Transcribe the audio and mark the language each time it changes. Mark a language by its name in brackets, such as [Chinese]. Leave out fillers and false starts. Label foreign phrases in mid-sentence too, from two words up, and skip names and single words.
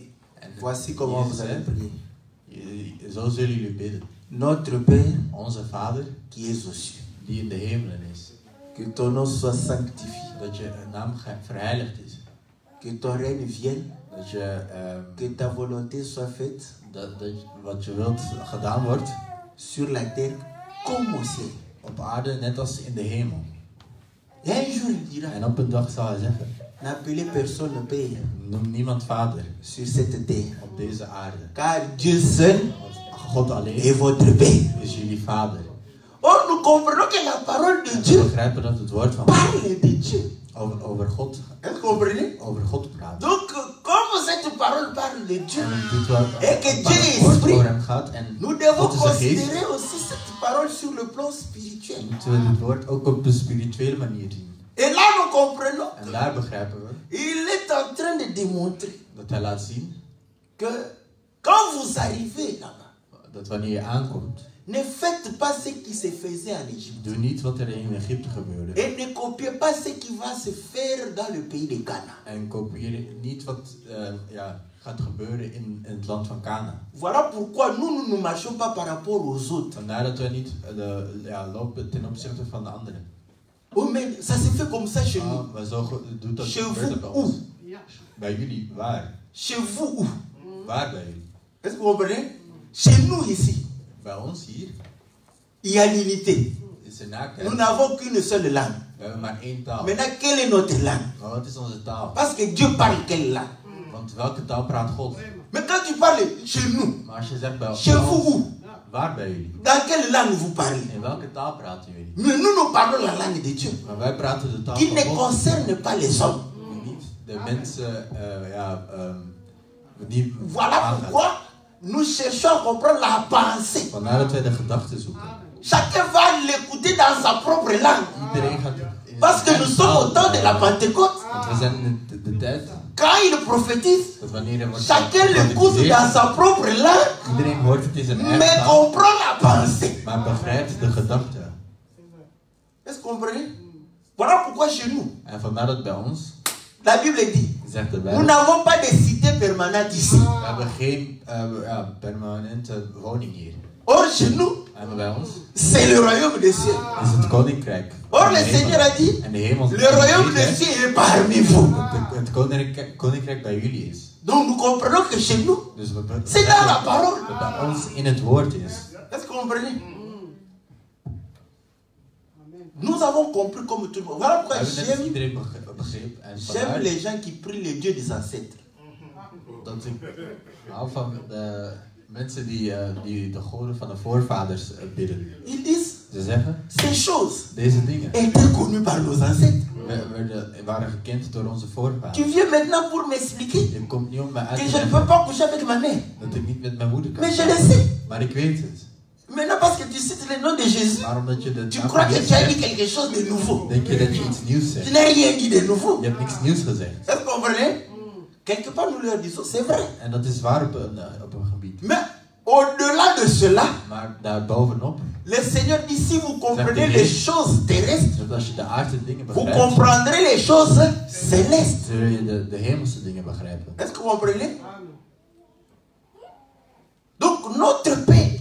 [French] En voici comment vous allez prier. [Dutch] Zo zullen jullie bidden. [French] Notre Père [Dutch] Onze Vader, [French] qui est aux cieux, [Dutch] die in de hemelen is. [French] que ton nom soit sanctifié, [Dutch] Dat je naam verheiligd is. [French] que ton règne vienne, [Dutch] Dat je, [French] que ta volonté soit faite [Dutch] dat wat je wilt gedaan wordt. [French] sur la terre comme au ciel. [Dutch] Op aarde net als in de hemel. [French] Et un jour, il dira, [Dutch] En op een dag zal hij zeggen, [French] n'appelez personne Père [Dutch] noem niemand vader [French] sur cette terre, [Dutch] op deze aarde. [French] car Dieu seul [Dutch] Want God alleen [French] est votre Père. [Dutch] is jullie vader. [French] Or, nous comprenons que la parole de [Dutch] En we [French] Dieu [Dutch] begrijpen dat het woord van [French] parle de Dieu. [Dutch] over God [French] Est-ce que vous comprenez? [Dutch] over God praat. [French] Donc, comme cette parole parle de Dieu, [Dutch] En dit woord [French] Et que Dieu est [Dutch] woord [French] esprit. [Dutch] over hem gaat. En [French] nous devons [Dutch] God is de geest. [French] considérer aussi cette parole sur le plan spirituel. [Dutch] Moeten we dit woord ook op de spirituele manier zien. [French] Et là, nous comprenons [Dutch] En daar begrijpen we [French] qu'il est en train de démontrer [Dutch] dat hij laat zien [French] que quand vous arrivez là-bas, [Dutch] dat wanneer je aankomt, [French] ne faites pas ce qui se faisait en Égypte. [Dutch] doe niet wat er in Egypte gebeurde. [French] Et ne copiez pas ce qui va se faire dans le pays de Ghana. [Dutch] En kopieer niet gaat gebeuren in het land van Kana. [French] Voilà pourquoi nous ne marchons pas par rapport aux autres. [Dutch] Vandaar dat wij niet lopen ten opzichte van de anderen. [French] Oh mais ça se fait comme ça chez nous. [Dutch] Maar zo doet dat [French] Chez [Dutch] gebeurt dat bij [French] vous [Dutch] ons. [French] où? [Dutch] Bij jullie, waar? [French] Chez vous où? [Dutch] Waar bij jullie? [French] Est-ce que vous comprenez? Chez nous ici, [Dutch] Bij ons hier [French] il y a l'unité. [Dutch] is er naakt. [French] Nous n'avons qu'une seule langue. [Dutch] We hebben maar één taal. [French] Maintenant, quelle est notre langue? [Dutch] Maar wat is onze taal? [French] Parce que Dieu parle quelle langue? [Dutch] Want welke taal praat God? [French] Mais quand tu parles chez nous, [Dutch] Maar als je zegt bij [French] chez vous [Dutch] ons, [French] où? [Dutch] waar bij jullie? [French] Dans quelle langue vous parlez? [Dutch] In welke taal praten jullie? [French] Mais nous parlons la langue de Dieu, [Dutch] Maar wij praten de taal [French] qui [Dutch] van [French] ne [Dutch] God. [French] concerne pas les hommes. [Dutch] Die niet de mensen, die [French] Voilà [Dutch] aangaat. [French] pourquoi nous cherchons à comprendre la pensée. [Dutch] Vandaar dat wij de gedachten zoeken. [French] Chacun va l'écouter dans sa propre langue. [Dutch] Iedereen gaat in [French] Parce que [Dutch] zijn [French] nous [Dutch] eigen [French] sommes au [Dutch] taal [French] temps de la Pentecôte. [Dutch] Want we zijn in de tijd [French] Quand il prophétise, [Dutch] dat wanneer er wordt [French] chacun l'écoute dans [Dutch] geprofeteerd, [French] sa propre langue, [Dutch] iedereen hoort het in zijn eigen [French] mais [Dutch] taal, [French] comprend la pensée. [Dutch] maar begrijpt de gedachten. [French] Est-ce que vous comprenez? Voilà pourquoi chez nous, [Dutch] En vandaar dat bij ons, [French] la Bible dit, [Dutch] zegt de [French] nous [Dutch] Bijbel, [French] n'avons pas de cité permanente ici. [Dutch] we hebben geen permanente woning hier. [French] Or, chez nous, [Dutch] En bij ons [French] c'est le royaume des cieux. [Dutch] is het koninkrijk. [French] Or, [Dutch] van [French] le [Dutch] de hemel. [French] Seigneur a dit, [Dutch] En de hemel, [French] le royaume des cieux est parmi vous. [Dutch] het koninkrijk bij jullie is. [French] Donc, nous comprenons que chez nous, [Dutch] Dus we [French] c'est dans la parole. [Dutch] dat bij ons in het woord is. [French] Est-ce que vous comprenez? Nous avons compris comme tout le monde. Voilà [Dutch] We [French] pourquoi [Dutch] hebben net als [French] j'aime [Dutch] iedereen begrepen. En vandaar [French] les gens qui prient le Dieu des ancêtres. [Dutch] dat ik hou van de mensen die de goden van de voorvaders bidden. [French] Ils disent, [Dutch] Ze zeggen, [French] ces choses [Dutch] deze dingen [French] étaient connues par nos ancêtres. [Dutch] waren gekend door onze [French] Tu [Dutch] voorvaders. [French] viens maintenant pour m'expliquer [Dutch] Je komt niet om me uit [French] que [Dutch] te [French] je ne peux [Dutch] leggen [French] pas coucher avec ma mère. [Dutch] dat ik niet met mijn moeder kan. [French] Mais je le sais. [Dutch] Maar ik weet het. [French] Maintenant, parce que tu cites le nom de Jésus, [Dutch] Maar omdat je de [French] tu [Dutch] naam [French] crois [Dutch] van [French] que [Dutch] Jezus [French] tu as dit [Dutch] zegt, [French] quelque chose de nouveau. [Dutch] denk je dat je iets nieuws [French] Tu [Dutch] zegt. [French] n'as rien dit de nouveau. [Dutch] Je hebt niks nieuws gezegd. [French] Est-ce que vous comprenez? Quelque part, nous leur disons, c'est vrai. [Dutch] En dat is waar op een gebied. [French] Mais au-delà de cela, [Dutch] Maar daarbovenop, [French] le Seigneur dit, si vous comprenez les choses terrestres, [Dutch] dat als je de aardse dingen [French] vous [Dutch] begrijpt, [French] comprendrez les choses célestes. [Dutch] zul je de hemelse dingen begrijpen. [French] Est-ce que vous comprenez? Donc, notre Père,